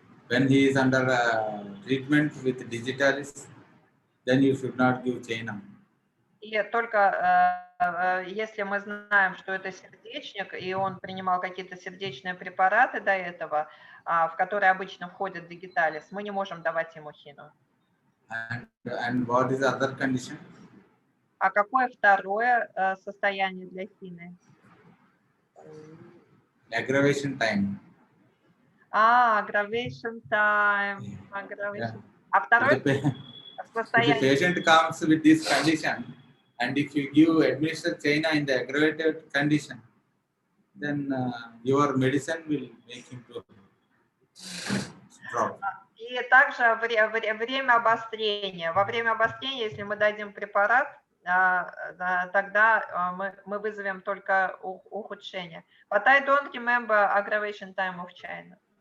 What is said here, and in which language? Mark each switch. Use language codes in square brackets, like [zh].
[en] When he is under treatment with digitalis, then you should not give China. [ru] И только если мы знаем, что это сердечник, и он принимал какие-то сердечные препараты до этого, в которые обычно входит digitalis, мы не можем давать ему хину. [en] And what is the other condition? [ru] А какое второе состояние для хины? [en] Aggravation time. Aggravation time. Yeah. [ru] А второе [en] If the [ru] состояние... [en] patient comes with this condition, and if you give administer China in the aggravated condition, then your medicine will make him to drop. [ru] И также время обострения. Во время обострения, если мы дадим препарат, тогда мы вызовем только ухудшение. [en] But I don't remember aggravation time of China.